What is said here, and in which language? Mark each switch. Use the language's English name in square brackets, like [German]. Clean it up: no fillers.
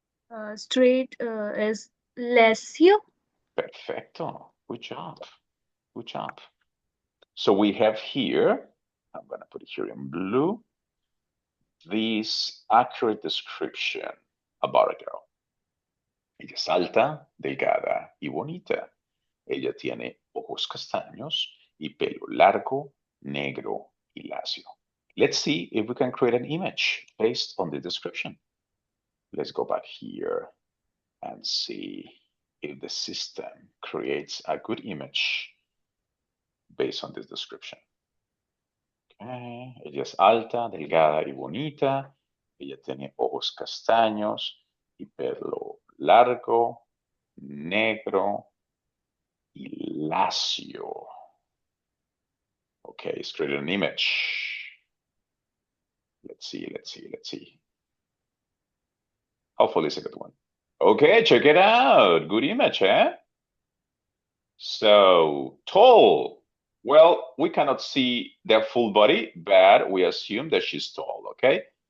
[English] Y straight is lacio. Perfecto. Good job. Good job. So we have here, I'm gonna put it here in blue, this accurate description about a girl. [Spanish] Ella es alta, delgada y bonita. Ella tiene ojos castaños y pelo largo, negro y lacio. [English] Let's see if we can create an image based on the description. Let's go back here and see if the system creates a good image based on this description. Okay. [Spanish] Ella es alta, delgada y bonita. Ella tiene ojos castaños y pelo largo, negro y lacio. [English] Okay, it's created an image. Let's see. Hopefully it's a good one. Okay, check it out. Good image, eh? So, tall. Well, we cannot see their full body, but we assume that she's tall, okay?